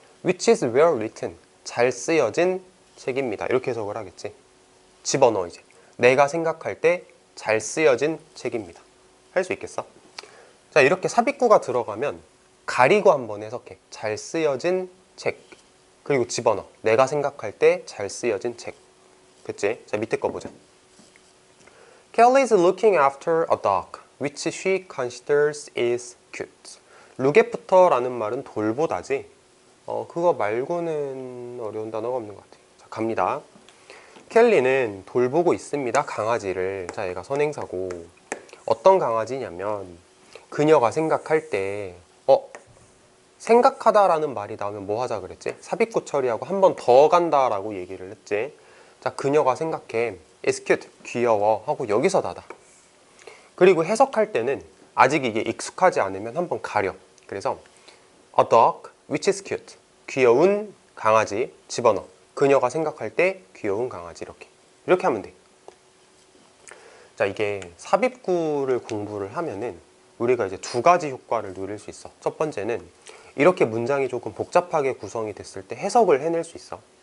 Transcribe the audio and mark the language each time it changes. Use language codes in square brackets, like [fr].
[en] Which is well written. [ko] 잘 쓰여진 책입니다. 이렇게 해석을 하겠지. 집어넣어. 이제 내가 생각할 때 잘 쓰여진 책입니다. 할 수 있겠어? 자, 이렇게 삽입구가 들어가면 가리고 한번 해석해. 잘 쓰여진 책. 그리고 집어넣어. 내가 생각할 때 잘 쓰여진 책. 그치? 자, 밑에 거 보자. [en] Kelly is looking after a dog which she considers is cute. [ko] look after라는 말은 돌보다지 그거 말고는 어려운 단어가 없는 것 같아. 자, 갑니다. 켈리는 돌보고 있습니다. 강아지를. 자, 얘가 선행사고 어떤 강아지냐면 그녀가 생각할 때 생각하다라는 말이 나오면 뭐 하자 그랬지? 삽입구 처리하고 한 번 더 간다라고 얘기를 했지. 자, 그녀가 생각해 [en] It's cute. [ko] 귀여워 하고 여기서 닫아. 그리고 해석할 때는 아직 이게 익숙하지 않으면 한번 가려. 그래서 [en] A dog which is cute. [ko] 귀여운 강아지 집어넣어. 그녀가 생각할 때 귀여운 강아지. 이렇게 하면 돼. 자, 이게 삽입구를 공부를 하면은 우리가 이제 두 가지 효과를 누릴 수 있어. 첫 번째는 이렇게 문장이 조금 복잡하게 구성이 됐을 때 해석을 해낼 수 있어.